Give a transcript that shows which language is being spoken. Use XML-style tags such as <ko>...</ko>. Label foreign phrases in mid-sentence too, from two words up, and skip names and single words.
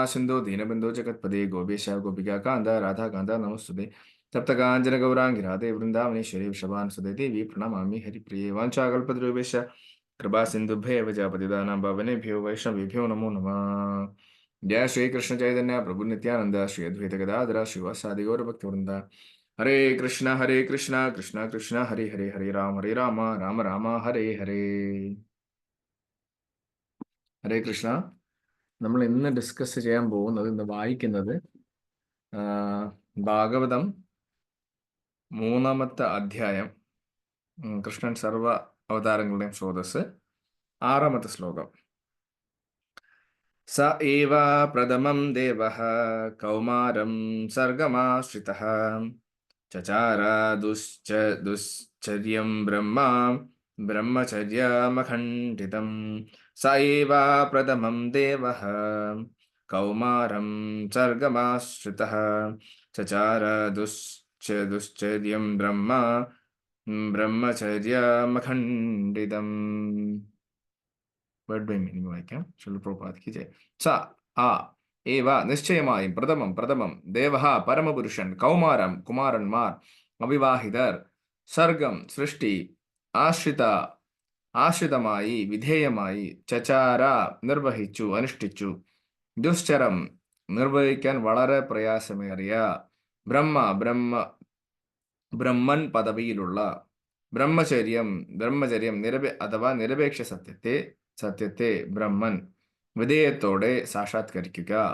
<sa>सिन्धु दीनबन्धो जगत्पदे गोपेश गोपिकान्त राधाकान्त नमोस्तुते सप्तकाञ्चन गौराङ्गी राधे वृन्दावनेश्वरी वृषभानुसुते देवी प्रणमामि हरिप्रिये वाञ्छाकल्पतरुभ्यश्च कृपा सिन्धुभ्येव च पतितानां पावनेभ्यो वैष्णवेभ्यो नमो नमः जय श्री कृष्ण चैतन्य प्रभु नित्यानंद श्री अद्वैत गदाधर श्रीवासादि गौरभक्तवृंद हरे कृष्ण कृष्ण कृष्ण हरे हरे हरे राम राम राम हरे हरे ഹരേ കൃഷ്ണ.</sa> <ml>നമ്മൾ ഇന്ന് ഡിസ്കസ് ചെയ്യാൻ പോകുന്നത്, ഇന്ന് വായിക്കുന്നത് ഭാഗവതം 3-ാമത്തെ അധ്യായം, കൃഷ്ണൻ സർവ അവതാരങ്ങളുടെയും സ്രോതസ്, 6-ാമത്തെ ശ്ലോകം.</ml> <sa>സ ഏവ പ്രഥമം ദേവഃ കൗമാരം സർഗമാശ്രിതഃ ചചാര ദുശ്ചര്യം ബ്രഹ്മചര്യമഖണ്ഡിതം. स एव प्रथमं देवः कौमारं सर्गमाश्रितः चचार दुश्चर्यं ब्रह्मचर्യമഖണ്ഡിതം.</sa> <en>word by meaning</en> <ml>വായിക്കാം. ശിലപ്രഭുപാദ് ജയ്. സ ആ ഏവ നിശ്ചയമായും പ്രഥമം ദേവഃ പരമപുരുഷൻ കൗമാരം കുമാരന്മാർ അവിവാഹിതർ സർഗം സൃഷ്ടി ആശ്രിതമായി വിധേയമായി ചചാര നിർവഹിച്ചു അനുഷ്ഠിച്ചു ദുശ്ചരം നിർവഹിക്കാൻ വളരെ പ്രയാസമേറിയ ബ്രഹ്മൻ പദവിയിലുള്ള ബ്രഹ്മചര്യം അഥവാ നിരപേക്ഷ സത്യത്തെ ബ്രഹ്മൻ വിധേയത്തോടെ സാക്ഷാത്കരിക്കുക.</ml>